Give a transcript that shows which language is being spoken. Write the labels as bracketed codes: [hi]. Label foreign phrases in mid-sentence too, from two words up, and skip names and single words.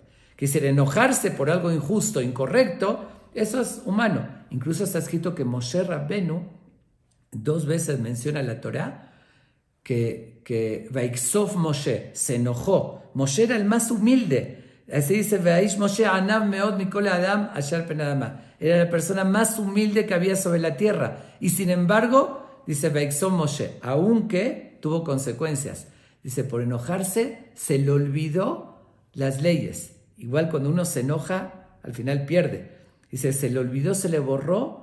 [es] Quiere decir, enojarse por algo injusto, incorrecto, eso es humano. Incluso está escrito que Moshe Rabbenu 2 veces menciona la Torá que [he] ויקצף משה [es] se enojó. Moshe era el más humilde. Así dice, [he] והאיש משה עניו מאד מכל האדם אשר פני האדמה. [es] Era la persona más humilde que había sobre la tierra. Y sin embargo, dice [he] ויקצף משה, [es] aunque tuvo consecuencias. Dice, por enojarse se le olvidó las leyes. Igual cuando uno se enoja, al final pierde. Dice, se le olvidó, se le borró.